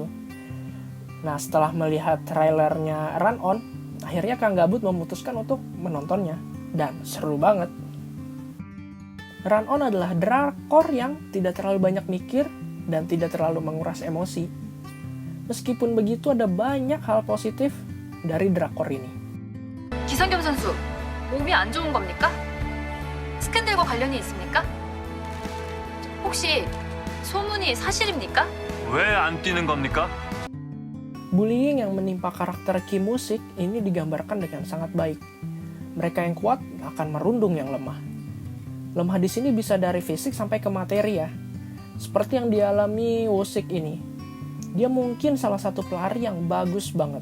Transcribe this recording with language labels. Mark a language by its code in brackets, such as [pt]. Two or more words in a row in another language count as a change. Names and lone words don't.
[id] Nah, setelah melihat trailernya Run On, akhirnya Kang Gabut memutuskan untuk menontonnya. Dan seru banget. Run On adalah drakor yang tidak terlalu banyak mikir dan tidak terlalu menguras emosi. Meskipun begitu, ada banyak hal positif dari drakor ini. [ko] 기성겸 선수, 몸이 안 좋은 겁니까? 스캔들과 관련이 있습니까? 혹시 소문이 사실입니까? 왜 안 뛰는 겁니까? [id] Bullying yang menimpa karakter Kim Woo-sik ini digambarkan dengan sangat baik. Mereka yang kuat akan merundung yang lemah. Lemah di sini bisa dari fisik sampai ke materi ya. Seperti yang dialami Woo-sik ini. Dia mungkin salah satu pelari yang bagus banget.